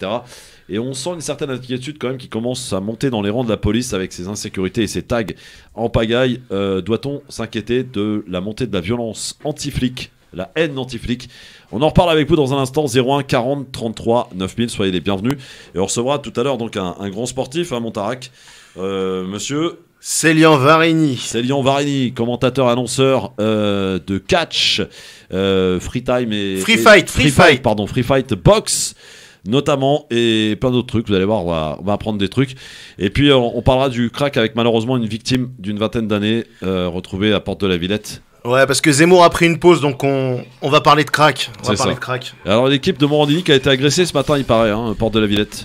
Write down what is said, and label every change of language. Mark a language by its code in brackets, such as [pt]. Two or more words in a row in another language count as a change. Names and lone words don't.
[fr] Et on sent une certaine inquiétude quand même qui commence à monter dans les rangs de la police avec ses insécurités et ses tags en pagaille. Doit-on s'inquiéter de la montée de la violence anti-flic, la haine anti-flic? On en reparle avec vous dans un instant. 01 40 33 9000, soyez les bienvenus. Et on recevra tout à l'heure donc un grand sportif, hein, Montarac, monsieur Célian Varini. Célian Varini, commentateur annonceur de catch, [en] free time [fr] et [en] Free fight. [fr] pardon, [en] free fight box [fr] notamment, et plein d'autres trucs. Vous allez voir, on va apprendre des trucs. Et puis on parlera du crack avec malheureusement une victime d'une vingtaine d'années retrouvée à Porte de la Villette. Ouais, parce que Zemmour a pris une pause, donc on va parler de crack. On va C'est parler ça. de crack. Alors l'équipe de Morandini qui a été agressée ce matin, il paraît, hein, Porte de la Villette.